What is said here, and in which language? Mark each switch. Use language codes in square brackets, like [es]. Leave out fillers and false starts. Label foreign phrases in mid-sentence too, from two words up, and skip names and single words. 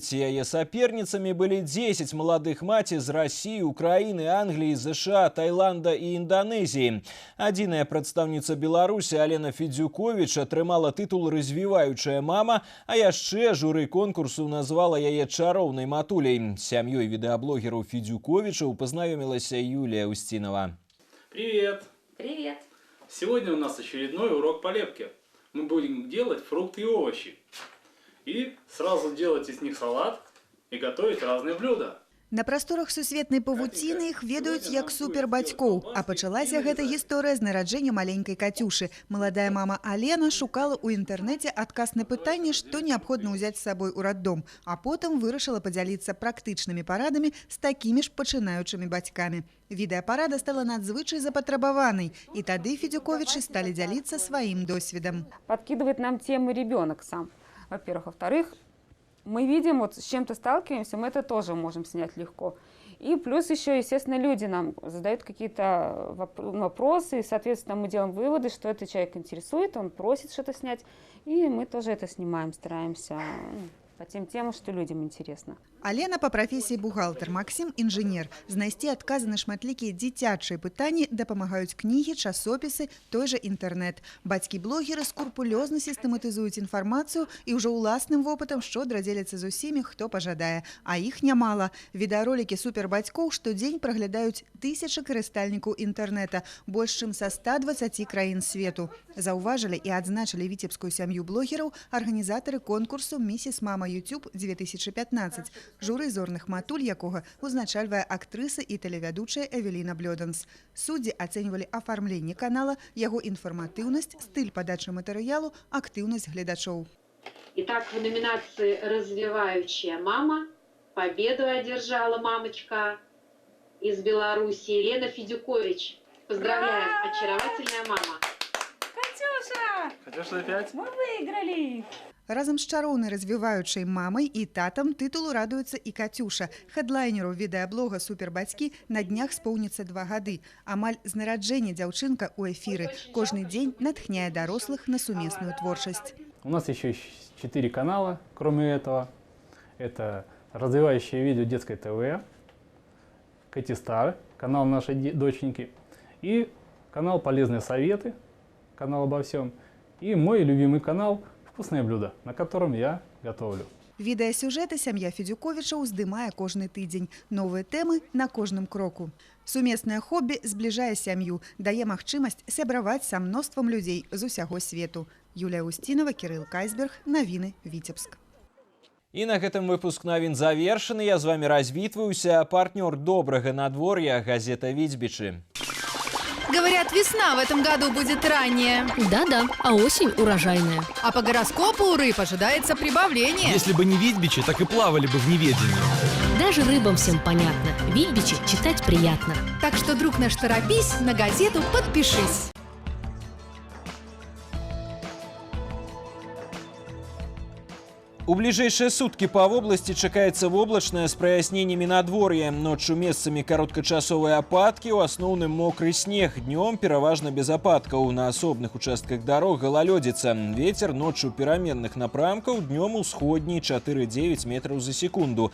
[be] Яе саперніцамі былі 10 маладых маці з [ru] России, Украины, Англии, США, Таиланда и Индонезии. [be] Адзіная прадстаўніца Беларусі Алена Федзюкович атрымала тытул «Развіваючая мама», а яшчэ журы конкурсу назвала яе чароўнай матуляй. З сям'ёй відэаблогераў Федзюковичаў пазнаёмілася Юлія Устинова. [ru] Привет! Привет! Сегодня у нас очередной урок по лепке. Мы будем делать фрукты и овощи. И сразу делать из них салат и готовить разные блюда. [be] На прасторах сусветнай павуціны іх ведаюць як супербацькоў, а пачалася гэта гісторыя з нараджэння маленькай Катюшы. Маладая мама Алена шукала ў інтэрнэце адказ на пытанне, што неабходна ўзяць з сабой у раддом, а потым вырашыла падзяліцца практычнымі парадамі з такімі ж пачынаючымі бацькамі. Відэапарада стала надзвычай запатрабаванай, і тады Федзюковічы сталі дзяліцца сваім досведам. [ru] Подкидывает нам темы ребенок сам, во-первых. Во-вторых, мы видим, вот с чем-то сталкиваемся, мы это тоже можем снять легко. И плюс еще, естественно, люди нам задают какие-то вопросы, и, соответственно, мы делаем выводы, что этот человек интересует, он просит что-то снять, и мы тоже это снимаем, стараемся по тем темам, что людям интересно. Алена по профессии бухгалтер, Максим инженер. [be] Знайсці адказы на шматлікія дзіцячыя пытанні дапамагаюць кнігі, часопісы, той же інтэрнэт. Бацькі-блогеры скрупулёзна сістэматызуюць інфармацыю і ўжо ўласным вопытам шчодра дзеляцца з усімі, хто пажадае. А іх нямала. Відэаролікі супербацькоў штодзень праглядаюць тысячы карыстальнікаў інтэрнэта, больш чым са 120 краін свету. Заўважылі і адзначылі віцебскую сям'ю блогераў арганізатары конкурсу «Миссис Мама YouTube 2015». Журы зорных матуль, якога узначальвае актрыса і тэлевядучая Эвеліна Блёданс. Суддзі ацэньвалі афармленне канала, яго інфарматыўнасць, стыль падачы матэрыялу, актыўнасць гледачоў. Итак, в номинации «Развивающая мама» победу одержала мамочка из Беларуси Елена Федюкович. Поздравляем, очаровательная мама. Катюша! Катюша, опять? Мы выиграли! Разам з чароўнай развіваючай мамай і татам тытулу радуецца і Катюша. Хедлайнеру відэаблога «Супербацькі» на днях споўніцца 2 гады. Амаль з нараджэння дзяўчынка ў эфіры. Кожны дзень натхняе дарослых на сумесную творчасць. [ru] У нас еще 4 канала, кроме этого. Это развивающее видео детской ТВ, Катистар, канал нашей доченьки, и канал «Полезные советы», канал обо всем, и мой любимый канал «Вкусное блюдо», на котором я готовлю. [be] Відэасюжэты сям'я Федзюковічаў здымае кожны тыдзень. Новыя тэмы на кожным кроку. Сумеснае хобі збліжае сям'ю, дае магчымасць сябраваць са мноствам людзей з усяго свету. Юлія Устинова, Кирилл Кайсберг. Навіны Витебск. І на гэтым выпуск навін завершаны. Я з вами развітваюся. Партнер добрага надвор'я газета «Витебичи». [ru] Говорят, весна в этом году будет ранняя. Да-да, а осень урожайная. А по гороскопу у рыб ожидается прибавление. Если бы не Витебичи, так и плавали бы в неведении. Даже рыбам всем понятно. Витебичи читать приятно. Так что, друг наш, торопись, на газету подпишись. [be] У [ru] ближайшие сутки [be] по области чакаецца воблачнае з праясненнямі надвор'я. Ноччу месцамі кароткачасовыя ападкі, у асноўным мокры снег. Днём пераважна без ападкаў. На асобных участках дарог галалёдзіца. Ветер ноччу пераменных напрамкаў, днём усходні 4,9 метраў за секунду.